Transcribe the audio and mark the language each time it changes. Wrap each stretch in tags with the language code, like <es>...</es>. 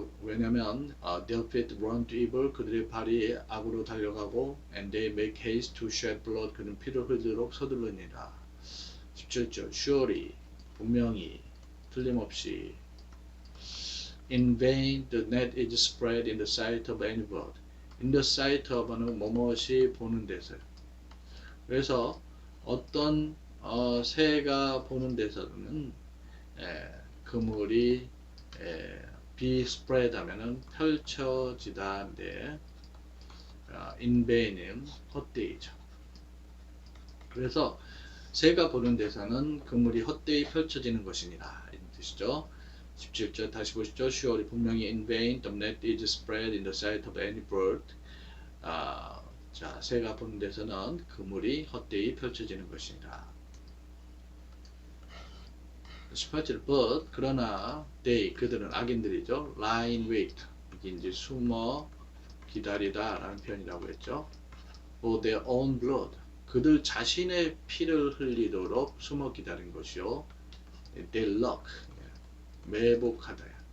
<en>왜냐면 their feet run to evil.</en> <ko>그들의 발이 악으로 달려가고</ko> <en>and they make haste to shed blood.</en> <ko>그들은 피를 흘리도록 서두르니라.</ko> <en>17절 surely</en> <ko>분명히 틀림없이</ko> <en>in vain the net is spread in the sight of any bird. in the sight of</en> <ko>는 뭐뭇이 보는 데서. 그래서 어떤 새가 보는 데서는 그물이 be spread 하면은 펼쳐지다인데</ko> <en>in vain</en> <ko>은 헛되이죠. 그래서 새가 보는 데서는 그물이 헛되이 펼쳐지는 것이니라 이런 뜻이죠. 17절 다시 보시죠.</ko> <en>surely 분명히 in vain the net is spread in the sight of any bird.</en> <ko>자, 새가 보는 데서는 그물이 헛되이 펼쳐지는 것이니라. 18절 but 그러나 they 그들은 악인들이죠.</ko> <en>lie in wait</en> <ko>이게 이제 숨어 기다리다 라는 표현이라고 했죠.</ko> <en>for their own blood</en> <ko>그들 자신의 피를 흘리도록 숨어 기다린 것이요.</ko> <en>they lurk 매복하다.</en>